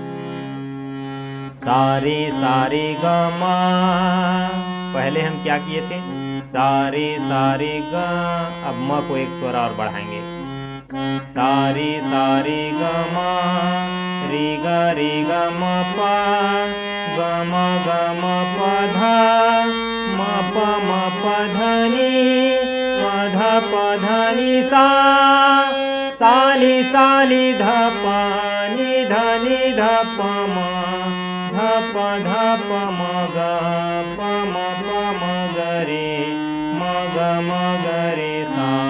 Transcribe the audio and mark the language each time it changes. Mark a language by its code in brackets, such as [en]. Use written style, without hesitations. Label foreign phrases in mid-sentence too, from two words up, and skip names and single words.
[hi] सारे सारे ग म, पहले हम क्या किए थे, सारे सारे ग, अब म को एक स्वर और बढ़ाएंगे। सारे सारे ग म रे ग म प ग म प ध म प ध नि सा साली ध प नि ध प म ग प म ग रे सा